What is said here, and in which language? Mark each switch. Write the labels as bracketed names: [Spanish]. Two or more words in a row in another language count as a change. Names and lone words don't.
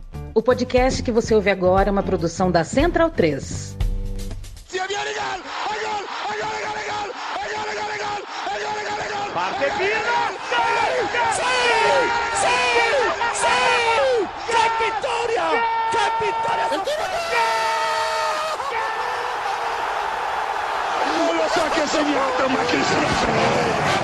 [Portuguese] O podcast que você ouve agora é uma produção da Central 3. [Italian] Parte Pino! ¡Che vittoria! ¡Che vittoria! Non lo so che ha segnato, ma chi se lo sa?